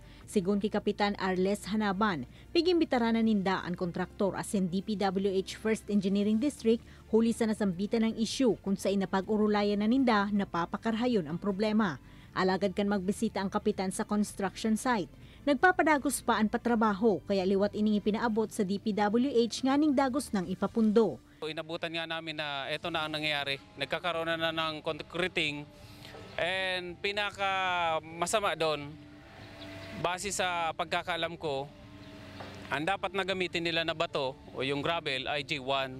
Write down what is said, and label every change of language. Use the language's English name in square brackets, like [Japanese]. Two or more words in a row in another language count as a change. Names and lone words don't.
[Bikol] Sigun kay Kapitan Arles Hanaban, pigimbitaranan ninda ang kontraktor asin DPWH First Engineering District huli sa nasambitan ng issue kung sa inapag-urulayan na ninda napapakarhayon ang problema. Alagad kan magbisita ang kapitan sa [English] construction site. [Bikol] Nagpapadagos pa ang patrabaho kaya liwat ining ipinaabot sa DPWH nganing dagos ng ipapundo. [Filipino] Inabutan nga namin na ito na ang nangyayari. Nagkakaroon na ng [English] concreting and [Filipino] pinaka masama doon, base sa pagkakaalam ko, ang dapat na gamitin nila na bato o yung gravel ay G1.